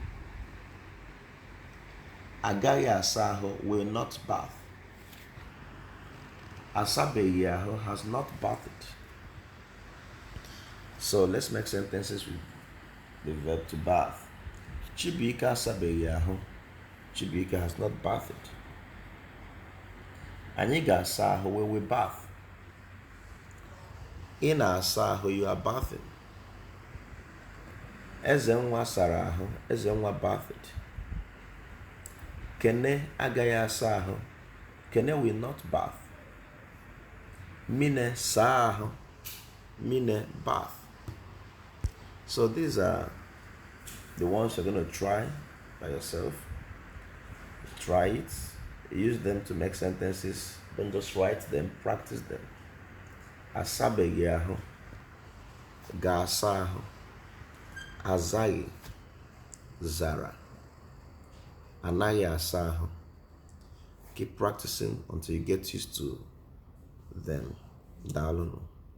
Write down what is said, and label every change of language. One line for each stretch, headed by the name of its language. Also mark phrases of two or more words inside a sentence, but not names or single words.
English: Agayasaho will not bath. Asabeyaho has not bathed. So let's make sentences with the verb to bath. Chibika asabeyaho. Chibika has not bathed.
Igbo: Anyị ga-asa ahụ
English: where we bath.
Igbo: Ị na-asa ahụ,
English: you are bathing.
Igbo: Eze nwa sara ahụ, eze nwa bathed. Kene agaghị asa ahụ, Kene
English: will not bath.
Igbo: Mine saa ahụ, Mine bath.
English: So these are the ones you're going to try by yourself. Try it. Use them to make sentences. Don't just write them, practice them.
Igbo: Asabeghị ahụ, ga-asa ahụ, azaghị, zara, anaghị asa ahụ.
English: Keep practicing until you get used to them.
Igbo: Daalụnụ.